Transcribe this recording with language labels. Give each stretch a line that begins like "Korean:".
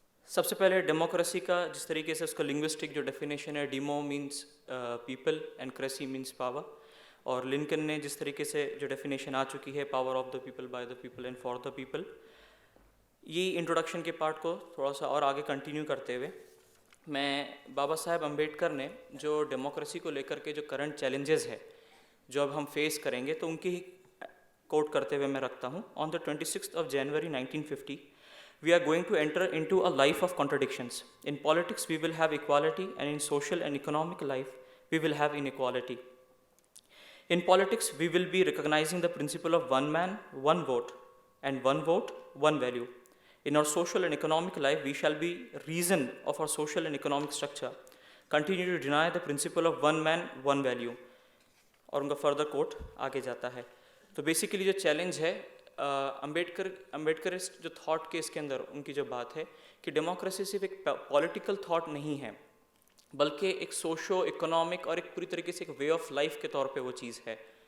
Hindi: सबसे पहले डेमोक्रेसी का जिस तरीके से उसका लिंग्विस्टिक जो डेफिनेशन है,
English: demo means people and cracy means power,
Hindi: और लिंकन ने जिस तरीके से जो डेफिनेशन आ चुकी है
English: power of the people,
Hindi: by the people and for the people. ये इंट्रोडक्शन के पार्ट को थोड़ा सा और आगे कंटिन्यू करते हुए मैं बाबा साहेब अम्बेडकर ने जो डेमोक्रेसी को लेकर के जो करंट चैलेंजेस है जो अब हम फेस करेंगे, तो उनकी ही कोट करते हुए मैं रखता हूँ।
English: On the 26th of January 1950 we are going to enter into a life of contradictions. In politics we will have equality, and in social and economic life we will have inequality. In politics we will be recognizing the principle of one man, one vote, and one vote, one value. In our social and economic life, we shall be reason of our social and economic structure, continue to deny the principle of one man, one value.
Hindi: और उनका further coat आगे जाता है। तो basically जो challenge है अम्बेडकरिस्ट जो thought के इसके अंदर उनकी जो बात है कि डेमोक्रेसी सिर्फ एक पॉलिटिकल थॉट नहीं है, बल्कि एक सोशो इकोनॉमिक और एक पूरी तरीके से एक
English: way of life
Hindi: के तौर पे वो चीज़ है।